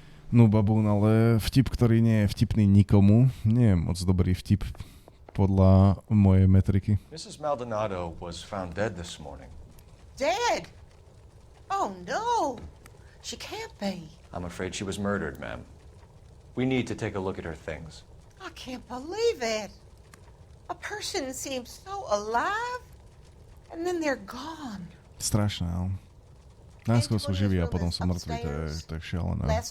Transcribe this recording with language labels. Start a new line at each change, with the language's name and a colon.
Slovak: No babún, ale vtip, ktorý nie je vtipný nikomu, nie je moc dobrý vtip podľa mojej metriky.
English: Mrs. Maldonado was found dead this morning. Dead? Oh, no. She can't be. I'm afraid she was murdered, ma'am. We need to take a look at her things. I can't believe it. A person seems so alive, and then they're gone.
Slovak: Strašné, ale... Najskôr sú živí a potom sú mŕtvi, to je šialené.